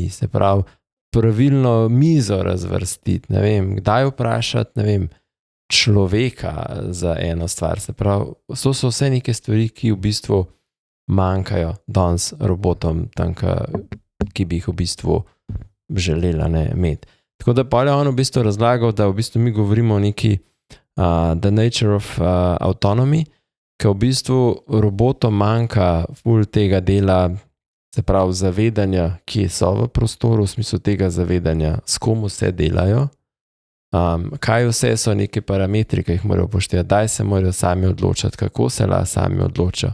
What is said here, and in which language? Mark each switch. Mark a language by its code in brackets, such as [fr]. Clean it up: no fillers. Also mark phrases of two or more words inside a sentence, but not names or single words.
[sl] Se pravi, pravilno mizo razvrstiti, ne vem, kdaj vprašati, ne vem, človeka za eno stvar. Se pravi, so vse neke stvari, ki v bistvu manjkajo danes robotom, tam, ki bi jih v bistvu želela imeti. Tako da pa je on v bistvu razlagal, da v bistvu mi govorimo o neki [en] the nature of autonomy, [sl] ki v bistvu robotom manjka ful tega dela, se pravi zavedanja, ki so v prostoru, v smislu tega zavedanja, s kom vse delajo, kaj vse so neke parametri, ki jih morajo upoštevati, daj se morajo sami odločati, kako se sami odločajo.